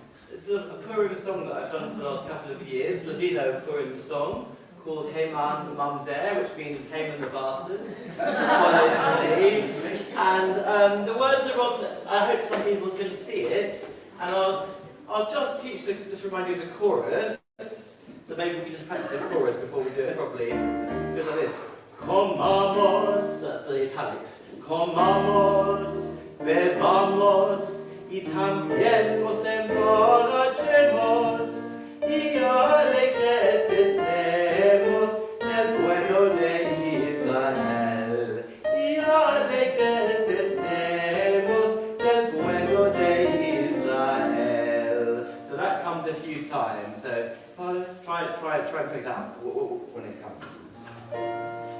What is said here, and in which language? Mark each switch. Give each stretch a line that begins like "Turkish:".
English: It's a Purim song that I've done for the last couple of years, Ladino Purim song, called Haman Mamzer, which means Haman the Bastard, literally. And the words are on, I hope some people can see it, and I'll just remind you of the chorus. So So maybe we can just practice the chorus before we do it properly. It goes like this. Comamos, that's the italics.
Ladino: Comamos, bebamos, y también nos emborrachemos, y alegres estemos del bueno de Israel. Y alegres estemos del bueno de Israel.
English: So that comes a few times. So try and pick that up when it comes.